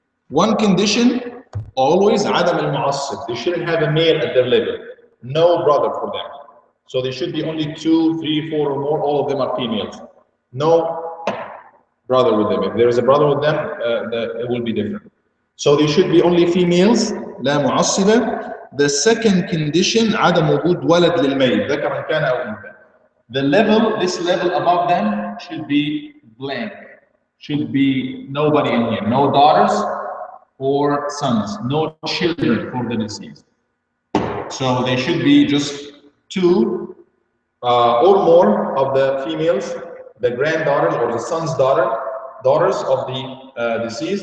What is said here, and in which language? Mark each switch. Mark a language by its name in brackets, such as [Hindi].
[English] One condition, always عدم المعصب. They shouldn't have a male at their level, no brother for them. So they should be only 2, 3, 4 or more. All of them are females. No brother with them. If there is a brother with them, it will be different. So they should be only females, [Arabic] لا معصبة. [English] The second condition, [Arabic] عدم وجود ولد للميت, ذكرا كان أو أنثى. [English] The level, this level above them should be blank. Should be nobody in here. No daughters or sons. No children for the deceased. So they should be just 2 or more of the females, the granddaughters or the son's daughters of the deceased.